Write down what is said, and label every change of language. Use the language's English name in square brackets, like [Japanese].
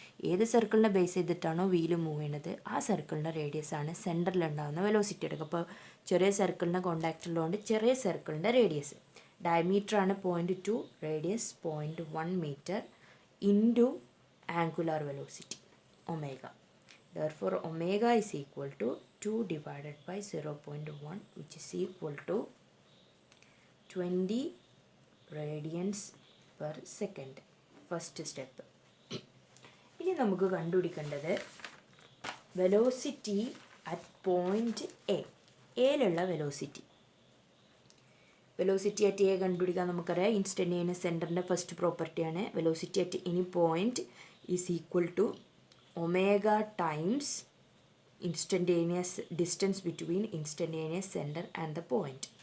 [Malayalam] ഏത് സർക്കിളിനെ base ചെയ്തിട്ടാണോ wheel move ചെയ്യണത് ആ സർക്കിളിൻ്റെ റേഡിയസ് ആണ് സെൻറ്ററിൽ ഉണ്ടാകുന്ന വെലോസിറ്റി എടുക്കുക. അപ്പോൾ ചെറിയ സർക്കിളിനെ കോണ്ടാക്ട് ഉള്ളതുകൊണ്ട് ചെറിയ സർക്കിളിൻ്റെ റേഡിയസ്. ഡയമീറ്റർ ആണ് 0.2, radius 0.1 metre into angular velocity omega. [English] Therefore, omega is equal to 2 divided by 0.1, which is equal to 20 radians per second. First step. [Malayalam] ഇനി നമുക്ക് കണ്ടുപിടിക്കേണ്ടത് velocity at point എയിലുള്ള velocity. Velocity at A കണ്ടുപിടിക്കാൻ നമുക്കറിയാം instantaneous സെൻറ്ററിൻ്റെ first പ്രോപ്പർട്ടിയാണ്. [English] Velocity at any point is equal to omega times instantaneous distance between instantaneous centre and the point.